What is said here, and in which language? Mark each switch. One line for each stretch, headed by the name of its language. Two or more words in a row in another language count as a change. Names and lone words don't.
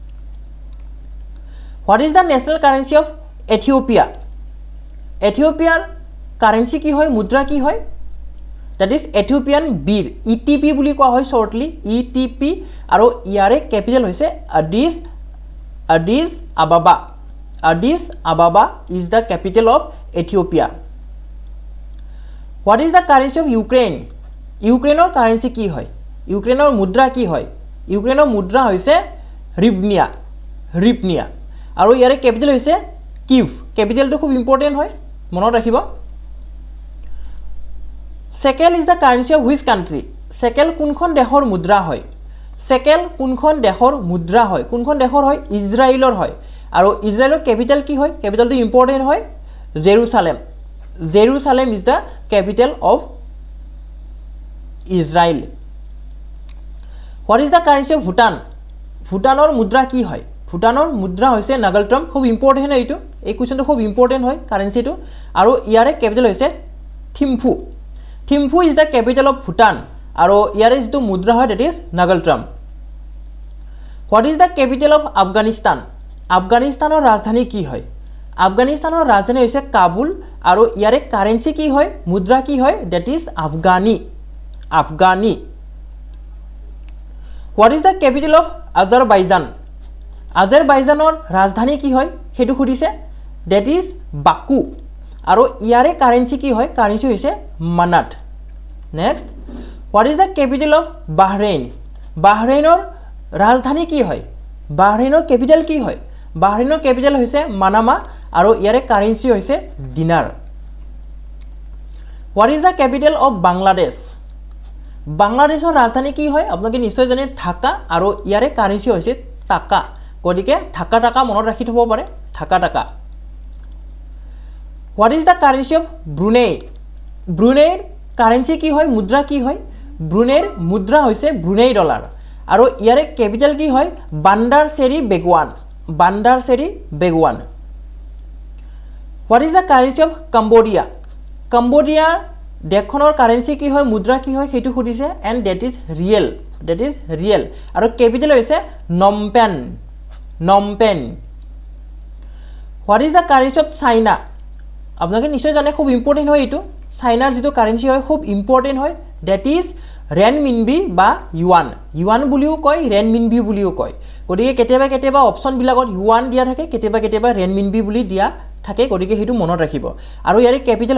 English: What is the national currency of Ethiopia
Assamese: এথিওপিয়াৰ কারেন্সি কি হয় মুদ্ৰা কি হয়
English: That is Ethiopian birr
Assamese: ETP বুলি কোৱা হয় shortly ETP আৰু ইয়াৰে ক্যাপিটাল হৈছে Addis
English: Ababa is the capital of Ethiopia What is the currency of Ukraine
Assamese: Ukraineৰ কারেন্সি কি হয় ইউক্ৰেইনৰ মুদ্ৰা কি হয় ইউক্ৰেইনৰ মুদ্ৰা হৈছে ৰিপনিয়া আৰু ইয়াৰে ক্যাপিটাল হৈছে কিভ ক্যাপিটালটো খুব ইম্পৰ্টেন্ট হয় মনত ৰাখিব
English: Shekel is the currency of which country?
Assamese: Shekel কোনখন দেশৰ মুদ্ৰা হয় Shekel কোনখন দেশৰ মুদ্ৰা হয় কোনখন দেশৰ হয় ইজৰাইলৰ হয় আৰু ইজৰাইলৰ ক্যাপিটাল কি হয় ক্যাপিটালটো ইম্পৰ্টেন্ট হয়
English: Jerusalem is the capital of Israel What is the currency of Bhutan
Assamese: ভুটানৰ মুদ্ৰা কি হয় ভুটানৰ মুদ্ৰা হৈছে নাগালট্ৰম খুব ইম্পৰ্টেন্ট হয় এইটো এই কোৱেশ্চনটো খুব ইম্পৰ্টেন্ট হয় কারেন্সিটো আৰু ইয়াৰে ক্যাপিটাল হৈছে
English: Thimphu is the capital of Bhutan
Assamese: আৰু ইয়াৰে যেটো মুদ্ৰা হয়
English: that is
Assamese: নাগালট্ৰম
English: What is the capital of Afghanistan
Assamese: আফগানিস্তানৰ ৰাজধানী কি হয় আফগানিস্তানৰ ৰাজধানী হৈছে কাবুল আৰু ইয়াৰে কারেন্সি কি হয় মুদ্ৰা কি হয়
English: that is
Assamese: আফগানি
English: What is the capital of Azerbaijan
Assamese: আজাৰবাইজানৰ ৰাজধানী কি হয় হেতু সুধিছে
English: that is
Assamese: বাকু আৰু ইয়াৰে কারেন্সি কি হয় কারেন্সি হৈছে মানাত
English: next what is the capital of
Assamese: বাহৰেইনৰ ৰাজধানী কি হয় বাহৰেইনৰ ক্যাপিটাল কি হয় বাহৰেইনৰ ক্যাপিটাল হৈছে মানামা আৰু ইয়াৰে কারেন্সি হৈছে দিনাৰ
English: what is the capital of
Assamese: বাংলাদেশৰ ৰাজধানী কি হয় আপোনালোকে নিশ্চয় জানে ঢাকা আৰু ইয়াৰে কারেন্সি হৈছে টাকা গতিকে টাকা মনত ৰাখি থব পাৰে টাকা
English: What is the currency of Brunei?
Assamese: Bruneiৰ কারেন্সি কি হয় মুদ্ৰা কি হয় ব্ৰুনেইৰ মুদ্ৰা হৈছে ব্ৰুনেই ডলাৰ আৰু ইয়াৰে ক্যাপিটাল কি হয় বান্দাৰ চেৰি বেগৱান
English: What is the currency of Cambodia?
Assamese: কম্বোডিয়াৰ দেশখনৰ কারেন্সি কি হয় মুদ্ৰা কি হয় হেতু সুধিছে
English: and that is real
Assamese: আৰু ক্যাপিটাল হৈছে নমপেন
English: What is the currency of China?
Assamese: আপোনালোকে নিশ্চয় জানে খুব ইম্পৰ্টেন্ট হয় এটো চাইনাৰ যেটো কারেন্সি হয় খুব ইম্পৰ্টেন্ট হয়
English: that is
Assamese: ৰেনমিনবি বা ইউয়ান বুলিও কয় ৰেনমিনবি বুলিও কয় গতিকে কেতিয়াবা অপচন বিলাকত ইউয়ান দিয়া থাকে কেতিয়াবা ৰেনমিনবি বুলি দিয়া থাকে গতিকে হেতু মনত ৰাখিব